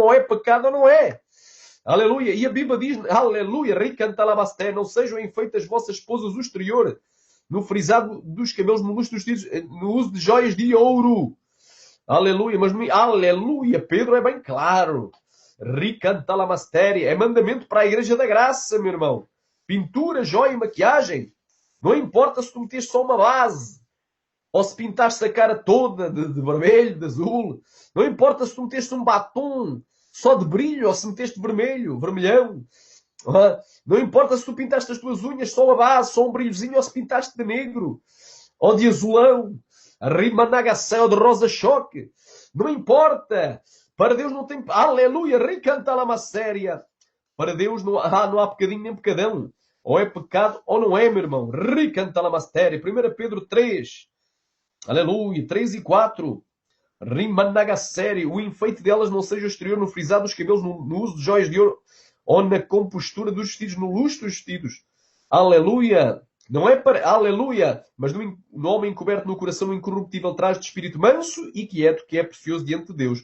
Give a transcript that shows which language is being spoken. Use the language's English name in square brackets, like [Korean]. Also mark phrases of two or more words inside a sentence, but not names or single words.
[Portuguese] Ou é pecado ou não é. Aleluia. E a Bíblia diz, aleluia, ricanta labasté, não sejam enfeitas vossas esposas o exterior, no frisado dos cabelos, no luxo dos vestidos, no uso de joias de ouro. Aleluia, mas aleluia, Pedro é bem claro. Ricanta la mastéria. É mandamento para a Igreja da Graça, meu irmão. Pintura, joia e maquiagem. Não importa se tu meteste só uma base. Ou se pintaste a cara toda de vermelho, de azul. Não importa se tu meteste um batom só de brilho ou se meteste vermelho, vermelhão. Não importa se tu pintaste as tuas unhas só a base, só um brilhozinho, ou se pintaste de negro. Ou de azulão. Rimanagacel de rosa-choque. Não importa. Para Deus não tem... Aleluia. Ricanta la masséria. Para Deus não há pecadinho nem pecadão. Ou é pecado ou não é, meu irmão. Ricanta la masséria. 1 Pedro 3. Aleluia. 3 e 4. Rimanagacéria. O enfeite delas não seja o exterior, no frisado dos cabelos, no uso de joias de ouro, ou na compostura dos vestidos, no luxo dos vestidos. Aleluia. Não é para... Aleluia! Mas no homem encoberto no coração incorruptível traz de espírito manso e quieto, que é precioso diante de Deus.